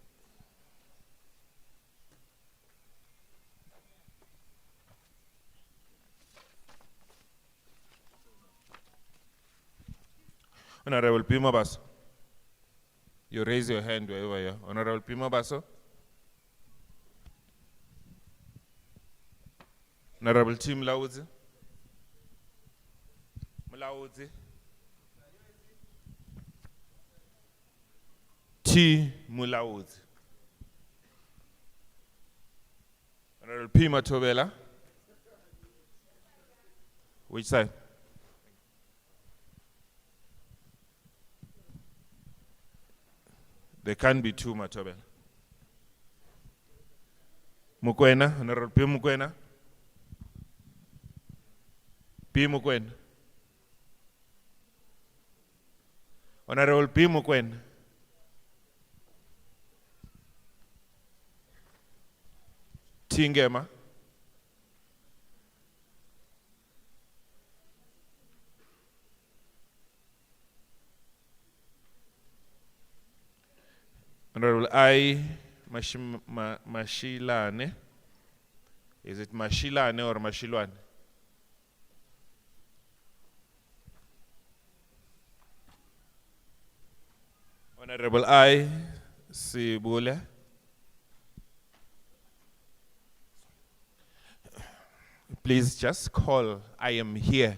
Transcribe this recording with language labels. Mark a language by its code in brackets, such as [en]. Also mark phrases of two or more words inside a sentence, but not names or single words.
[en] Honorable Pima Baso. You raise your hand wherever you are. Honorable Pima Baso. Honorable T. Mulaudzi. Mulaudzi. T. Mulaudzi. Honorable Pima Tobela. Which side? There can't be two Matobela. Mukwena, Honorable P. Mukwena. P. Mukwena. Honorable P. Mukwena. Tingema. Honorable I. Mashilane. Is it Mashilane or Mashilwane? Honorable I. Sibule. Please just call, I am here.